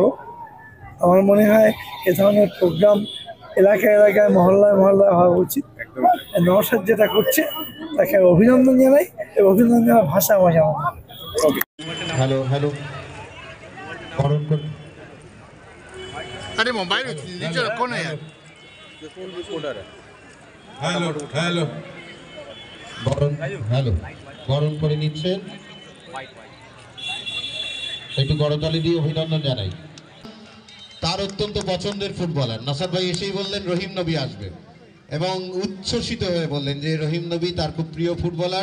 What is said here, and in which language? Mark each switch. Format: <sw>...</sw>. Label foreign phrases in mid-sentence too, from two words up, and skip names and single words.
<bn>আমার মনে হয় এ ধরনের প্রোগ্রাম এলাকায় মহল্লায় হওয়া উচিত। নওশাদ যেটা করছে তাকে অভিনন্দন জানাই, এবং অভিনন্দন জানার ভাষা আমার। হ্যালো</bn> <hi>अरे मोबाइल नीचे रखो ना यार।</hi> <bn>হ্যালো হ্যালো বরণ হ্যালো বরণ করে নিচ্ছেন, একটু করতালি দিয়ে অভিনন্দন জানাই। তার অত্যন্ত পছন্দের ফুটবলার নসাদ ভাই এসেই বললেন রহিম নবী আসবে এবং উচ্ছ্বসিত হয়ে বললেন যে রহিম নবী তার খুব প্রিয় ফুটবলার।</bn>